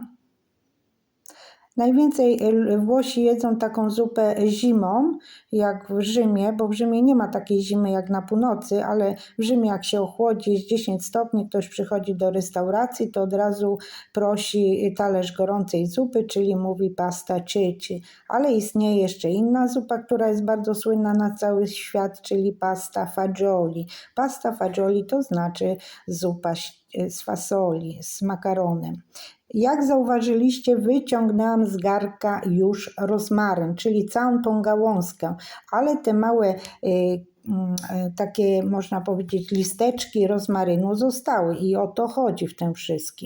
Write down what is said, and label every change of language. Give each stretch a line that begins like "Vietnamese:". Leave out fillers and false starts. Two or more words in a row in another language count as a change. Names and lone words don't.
Polish: Najwięcej Włosi jedzą taką zupę zimą, jak w Rzymie, bo w Rzymie nie ma takiej zimy jak na północy, ale w Rzymie jak się ochłodzi, jest 10 stopni, ktoś przychodzi do restauracji, to od razu prosi talerz gorącej zupy, czyli mówi
Italian: pasta ceci.
Polish: Ale istnieje jeszcze inna zupa, która jest bardzo słynna na cały świat, czyli
Italian: pasta fagioli. Pasta fagioli
Polish: to znaczy zupa z fasoli, z makaronem. Jak zauważyliście, wyciągnęłam z garnka już rozmaryn, czyli całą tą gałązkę, ale te małe takie, można powiedzieć, listeczki rozmarynu zostały i o to chodzi w tym wszystkim.